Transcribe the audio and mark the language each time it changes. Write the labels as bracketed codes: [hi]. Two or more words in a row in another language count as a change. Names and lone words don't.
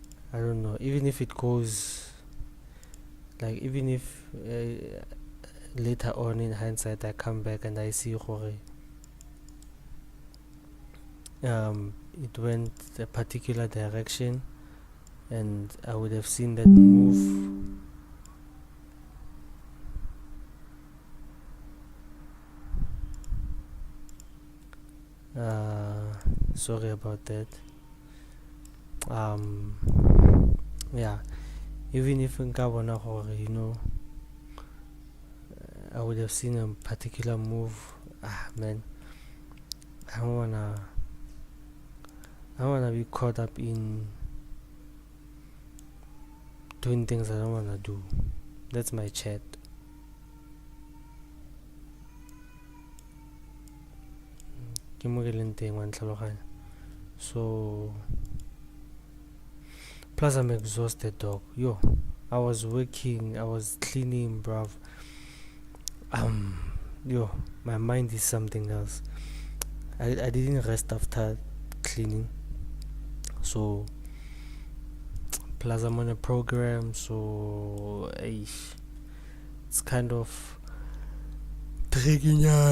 [en] I don't know, even if it goes, like, even if later on in hindsight I come back and I see gore, it went a particular direction and I would have seen that move. Sorry about that. Yeah, even if [tn] nka bona gore, [en] I would have seen a particular move. Man, I don't wanna be caught up in doing things I don't wanna do. That's my chat. [tn] Ke mo ke leng teng, wa ntlhaloganya. [en] So plus I'm exhausted, dog. Yo, I was working, I was cleaning, bruv. Yo, my mind is something else. I didn't rest after cleaning, so plus I'm on a program, so it's kind of dragging.